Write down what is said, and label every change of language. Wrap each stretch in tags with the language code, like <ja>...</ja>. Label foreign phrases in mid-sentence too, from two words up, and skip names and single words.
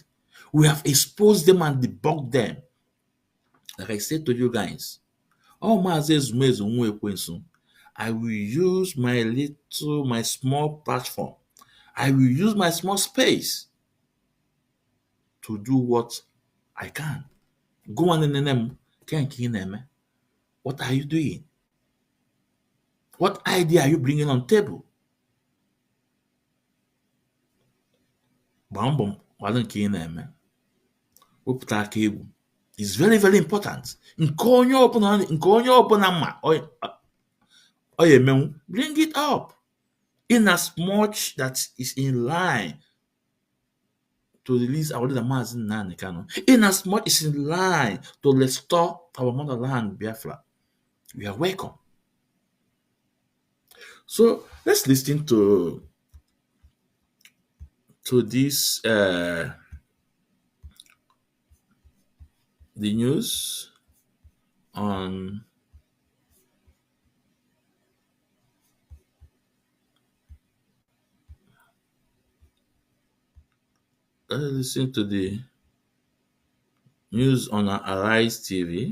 <en>We have exposed them and debunked them. Like I said to you guys, all Mazi Ezumezu Nwekwensu, I will use my small platform. I will use my small space to do what I can. Go on in the name, what are you doing? What idea are you bringing on table?</en> <ig>Gbaa mbọ kwado nke ị na-eme. Wepụta aka egwu.</ig> <en>It's very, very important.</en> <ig>Nke onye ọbụla ma ọ ya emenwu,</ig> <en>bring it up. In as much that is in line to release our leader Mazi Nnamdi Kanu. In as much is in line to restore our motherland Biafra. We are welcome. So let's listen to this the news on listen to the news on Arise TV.</en>